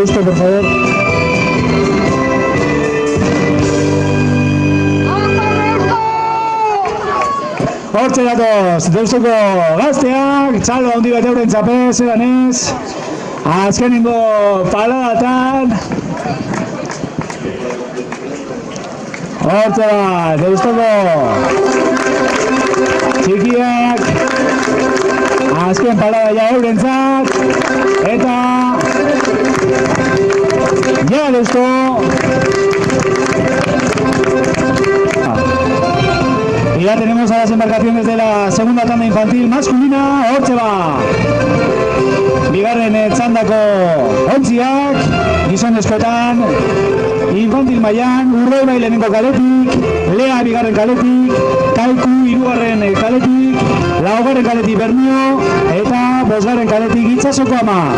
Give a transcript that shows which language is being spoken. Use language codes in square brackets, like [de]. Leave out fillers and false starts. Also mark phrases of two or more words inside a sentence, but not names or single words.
[es] por favor. [eu] Hortxe datoz, Deustuko gazteak, txalo handi bat euren txapez, eran ez. Azkenengo paladatan. Hortxe bat, Deustuko txikiak. Azken palada ja eurentzat. Eta ja Deusto. [es] Y ya tenemos a las embarcaciones de la segunda tanda infantil masculina. [eu] Hortxe ba bigarren txandako ontziak, gizonezkoetan infantil mailan Urdaibai lehenengo kaletik, Lea bigarren kaletik, Kaiku hirugarren kaletik, laugarren kaletik Bermeo eta bosgarren kaletik Itsasoko ama.